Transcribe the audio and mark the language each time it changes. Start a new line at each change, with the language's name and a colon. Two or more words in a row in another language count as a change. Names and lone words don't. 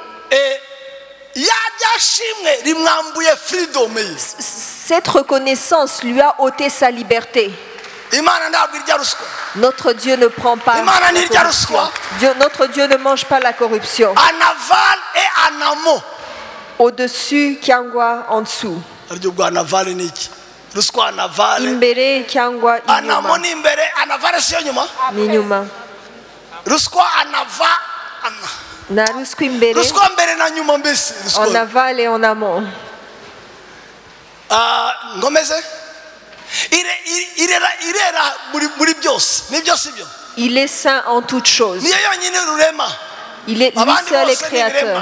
French: Cette reconnaissance lui a ôté sa liberté. Notre Dieu ne prend pas la corruption. Notre Dieu ne mange pas la corruption. au-dessus cyangwa en dessous.
Kinyarwanda: Imbere cyangwa inyuma. Ni inyuma. Na ruswa imbere.
French: En aval et en amont. Il est saint en toutes choses. Il est lui seul est créateur.